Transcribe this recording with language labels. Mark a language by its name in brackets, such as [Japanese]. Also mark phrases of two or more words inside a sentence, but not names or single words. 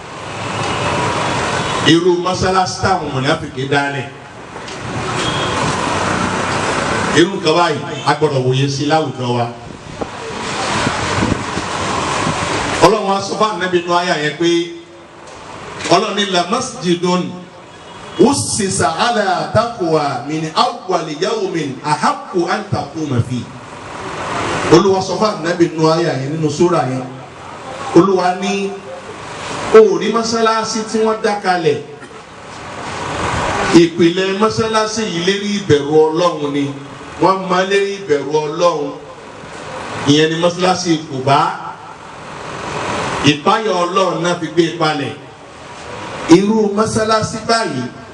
[Yoruba] irú mọ́sálásí táwọn mùnáfíkí dálẹ̀ irú nǹkan báyìí a gbọ́dọ̀ wòye sí láwùjọ wa ọlọ́run wa sọ fún ànábì nínú àyà yẹn pé ọlọ́run ní [Arabic] لمسجد أسس على التقوى من أول يوم أحق أن تقوم في [Yoruba] Olúwa sọ fún ànábì nínú àyà yẹn nínú sura yẹn Olúwa ní òòrí mọ́sálásí tí wọ́n dá kalẹ̀ ìpìlẹ̀ mọ́sálásí yìí lérí ìbẹ̀rù ọlọ́run ni wọ́n máa lérí ìbẹ̀rù ọlọ́run ìyẹn ni mọ́sálásí Kùbá ìpáyọ̀ ọlọ́run náà fi gbé palẹ̀ irú mọ́sálásí báyìí